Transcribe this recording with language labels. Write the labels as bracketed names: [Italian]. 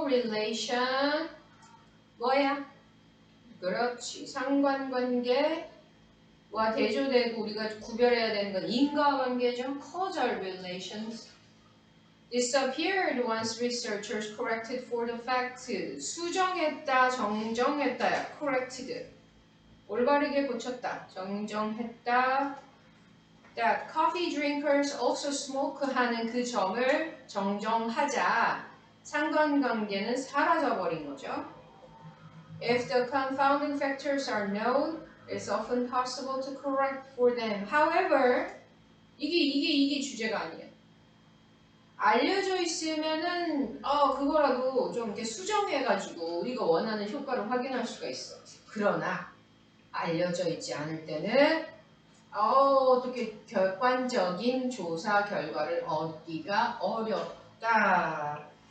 [Korean] correlation 뭐야? 그렇지. 상관관계와 대조되고 우리가 구별해야 되는 건 인과관계죠. [English] causal relations. disappeared once researchers corrected for the fact. [Korean] 수정했다, 정정했다야. corrected. 올바르게 고쳤다, 정정했다. [English] that coffee drinkers also smoke [Korean] 하는 그 점을 정정하자. 상관관계는 사라져버린 거죠. [English] If the confounding factors are known, it's often possible to correct for them. [Korean] However, 이게 주제가 아니에요. 알려져 있으면은 그거라도 좀 이렇게 수정해가지고 우리가 원하는 효과를 확인할 수가 있어. 그러나 알려져 있지 않을 때는 어떻게 객관적인 조사 결과를 얻기가 어렵다.